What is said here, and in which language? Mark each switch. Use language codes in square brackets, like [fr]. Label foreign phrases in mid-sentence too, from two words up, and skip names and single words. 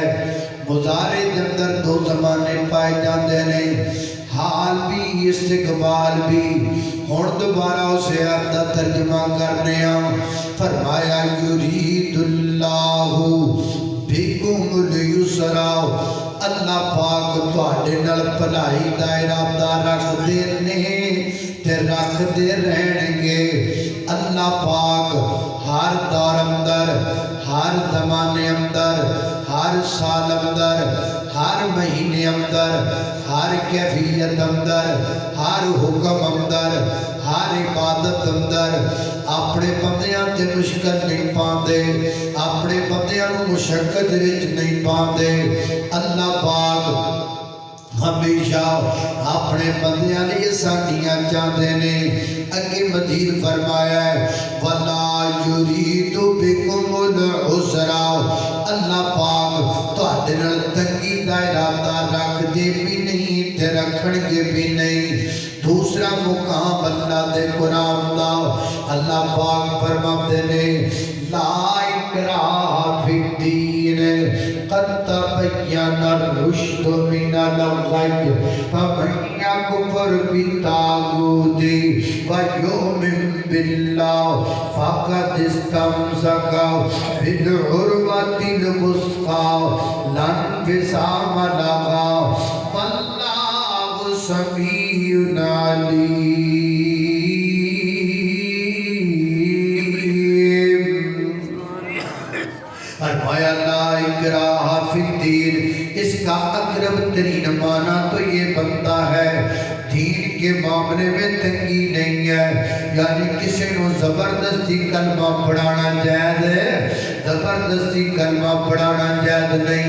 [pa] مضارع کے اندر دو زمانے پائے جاندے نے، حال بھی استقبال بھی۔ ہن دوبارہ اسے آتا ترجمہ کرنے ہیں۔ فرمایا [ar] یرید اللہ بکم اليسر، [pa] اللہ پاک تواڈے نال بھلائی دا ارادہ رکھ دے نے تے رکھ دے رہن گے۔ اللہ پاک ہر دور اندر، ہر زمانے اندر، ہر سال اندر، ہر مہینے اندر، ہر کیفیت اندر، ہر حکم اندر، ہر عبادت اندر اپنے بندیاں تے مشکل نہیں پاندے، اپنے بندیاں نو مشقت وچ نہیں پاندے۔ اللہ پاک ہمیشہ اپنے بندیاں لیے آسانیاں چاہتے نے۔ اگے مزید فرمایا ہے [ar] وَلَا يُرِيدُ بِكُمُ الْعُسْرَ، [pa] اللہ پاک تواڈے نال تنگی دا ارادہ رکھ دے بھی نہیں تے رکھن گے بھی نہیں۔ دوسرا مقام اللہ دے قرآن دا، اللہ پاک فرماتے نے [ar] لا اکراہ فی الدین قد تبین الرشد من الغی فمن یکفر بالطاغوت ویؤمن باللہ فقد استمسک بالعروۃ الوثقی لا انفصام لہا واللہ سمیع علیم۔ [ur] فرمایا [ar] لا اکراہ فی الدین، [ur] اس کا اقرب ترین معنی تو یہ بنتا ہے دین کے معاملے میں تنگی نہیں ہے، یعنی کسی کو زبردستی کلمہ پڑھانا جائز ہے، زبردستی کلمہ پڑھانا جائز نہیں۔